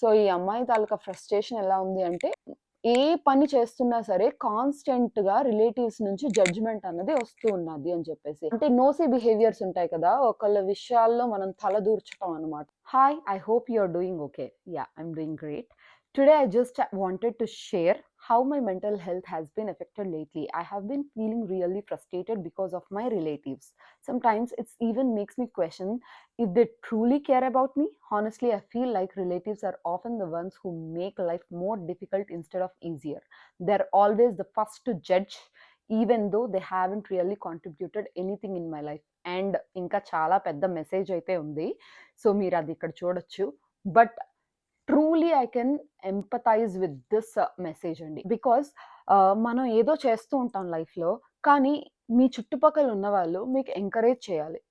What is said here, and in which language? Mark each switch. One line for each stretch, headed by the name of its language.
Telugu: So, ఈ అమ్మాయి తాలూకా frustration ఎలా ఉంది అంటే, ఏ పని చేస్తున్నా సరే కాన్స్టెంట్‌గా రిలేటివ్స్ నుంచి జడ్జ్‌మెంట్ అన్నది వస్తూ ఉన్నది అని చెప్పేసి. అంటే నోసీ బిహేవియర్స్ ఉంటాయి కదా! ఒకళ్ళ విషయాల్లో మనం తలదూర్చటం అన్నమాట.
English: Hi! I hope you are doing okay. Yeah! I'm doing great. Today, I just wanted to share how my mental health has been affected lately. I have been feeling really frustrated because of my relatives. Sometimes it even makes me question if they truly care about me. Honestly, I feel like relatives are often the ones who make life more difficult instead of easier. They're always the first to judge, even though they haven't really contributed anything in my life.
Telugu: And ఇంకా చాలా పెద్ద message అయితే ఉంది. So మీరు అది ఇక్కడ చూడొచ్చు.
English: But truly I can empathize with this message అండి.
Telugu: బికాస్ మనం ఏదో చేస్తూ ఉంటాం లైఫ్‌లో. కానీ మీ చుట్టుపక్కల ఉన్నవాళ్ళు మీకు ఎంకరేజ్ చేయాలి.